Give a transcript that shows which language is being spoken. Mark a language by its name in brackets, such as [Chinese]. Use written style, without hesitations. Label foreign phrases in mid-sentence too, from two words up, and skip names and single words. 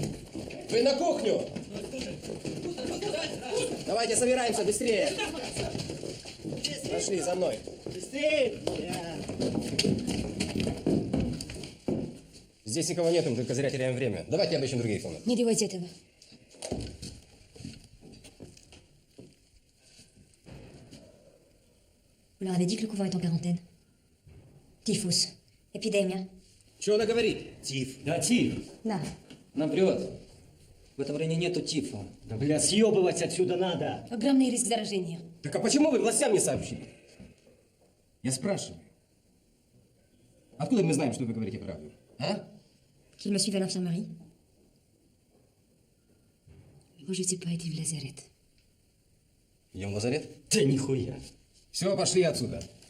[Russian] Вы на кухню. Давайте собираемся, быстрее. Пошли за мной. Быстрее! Здесь никого нет, мы только зря теряем время. Давайте обыщем другие комнаты. Не делайте этого. [French] Vous leur avez dit que le couvent est en quarantaine. Typhus. Épidémie. [Russian] Что она говорит? Тиф. Да, тиф. На. Нам врет. В этом районе нету тифа. Да, бля, съебывать отсюда надо. Огромный риск заражения. Так а почему вы властям не сообщили? Я спрашиваю. Откуда мы знаем, что вы говорите правду? А? [French] Qu'il me suive à l'infirmerie. [Russian] Можете пойти в лазарет. Идем в лазарет? Да нихуя. Все, пошли отсюда.